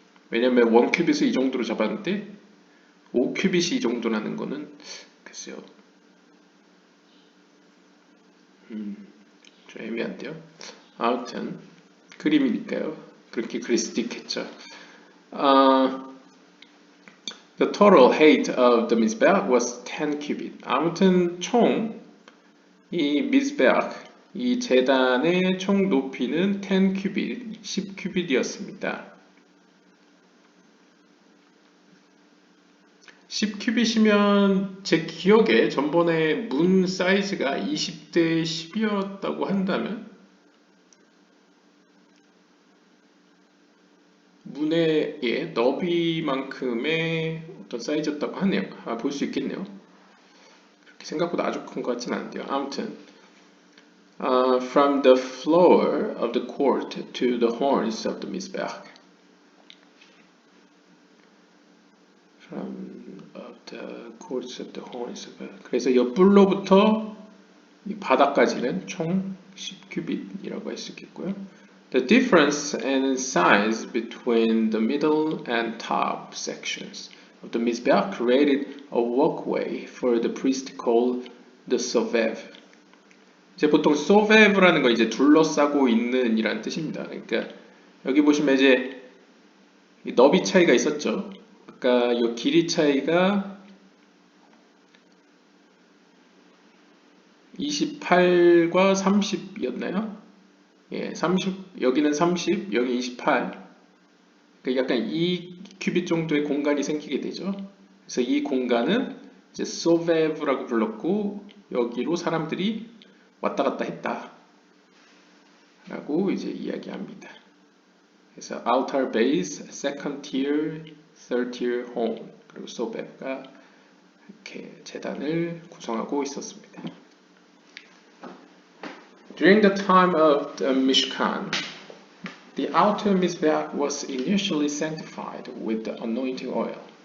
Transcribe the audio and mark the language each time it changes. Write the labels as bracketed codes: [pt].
[ko] 왜냐면 1큐빗을 이 정도로 잡았는데 5큐빗이 이 정도라는 거는 글쎄요. 좀 애매한데요. 아무튼 그림이니까요. 그렇게 그릴 수도 있겠죠. [en] The total height of the mizbeach was 10 cubit. [ko] 아무튼 총 이 mizbeach, 이 제단의 총 높이는 10 cubit, 10 큐빗이었습니다. 10 큐빗이면 제 기억에 전번에 문 사이즈가 20대 10이었다고 한다면 문의 너비만큼의 어떤 사이즈였다고 하네요. 볼 수 있겠네요. 그렇게 생각보다 아주 큰 것 같지는 않은데요. 아무튼 [en] from the floor of the court to the horns of the mizbeach. From of the courts of the horns of the. [ko] 그래서 옆불로부터 이 바닥까지는 총 10큐빗이라고 할 수 있겠고요. [en] The difference in size between the middle and top sections of the mizbeach created a walkway for the priest called the sovev. [ko] 이제 보통 sovev라는 거 이제 둘러싸고 있는 이란 뜻입니다. 그러니까 여기 보시면 이제 너비 차이가 있었죠. 아까 이 길이 차이가 28과 30이었나요? 예, 30, 여기는 30, 여기 28. 그러니까 약간 2큐빗 정도의 공간이 생기게 되죠. 그래서 이 공간은 이제 소베브라고 불렀고 여기로 사람들이 왔다 갔다 했다. 라고 이제 이야기합니다. 그래서 [en] outer base, second tier, third tier home [ko] 그리고 소베브가 이렇게 재단을 구성하고 있었습니다. [en] During the time of the Mishkan, the outer mizbeach was initially sanctified with the anointing oil.